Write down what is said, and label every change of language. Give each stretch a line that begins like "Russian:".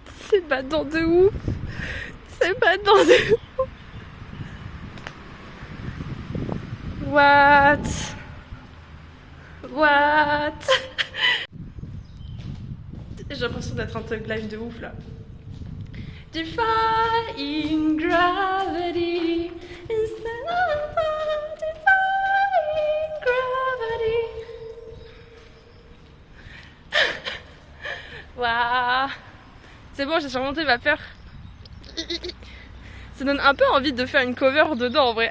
French: C'est badant de ouf. C'est badant de ouf.
English: What?
French: J'ai l'impression d'être un Thug Life de ouf là.
English: Defying gravity instead of defying gravity. Waouh.
French: C'est bon, j'ai surmonté ma peur. Ça donne un peu envie de faire une cover dedans en vrai.